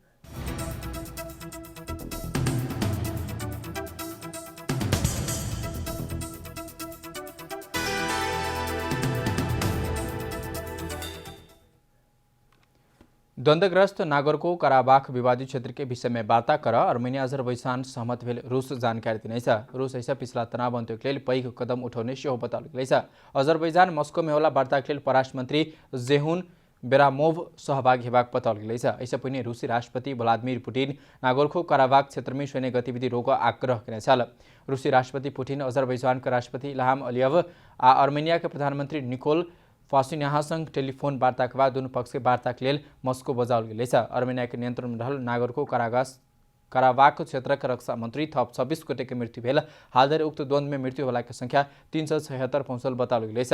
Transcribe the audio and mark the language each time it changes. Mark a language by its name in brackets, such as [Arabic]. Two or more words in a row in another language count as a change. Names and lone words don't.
[Maithili] द्वंद्वग्रस्त नागोर्नो कराबाख विवादित क्षेत्र के विषय में वार्ता कर अर्मेनिया अजरबैजान सहमत भेल रूस जानकारी दिनेछ। रूस ऐसा पिछला तनाव अंत्योक लेल पैघ कदम उठाउने सेहो बताउल गेल। अजरबैजान मस्को में होला वार्ताक लेल परराष्ट्र मंत्री जेहुन बेरामोव सहभागी हेबाक बताउल गेल। ऐसा पहिने रूसी राष्ट्रपति व्लादिमीर पुटिन नागोर्नो कराबाख क्षेत्र में सैन्य गतिविधि रोक आग्रह केने छल। रूसी राष्ट्रपति पुटिन अजरबैजान का राष्ट्रपति इल्हाम अलियव आ अर्मेनिया के प्रधानमंत्री निकोल पाशिन्यानसँग टेलिफोन वार्ता के बाद दुनू पक्ष के वार्ता के लेल मस्को बजाउल गेल। अर्मेनिया के नियंत्रण में रहल नागोर्नो कराबाख क्षेत्र के रक्षा मंत्री थप 26 गोटे के मृत्यु भेल। हाल धरि उक्त द्वंद्व में मृत्यु होला के संख्या 376 पहुंचल बताउल गेल।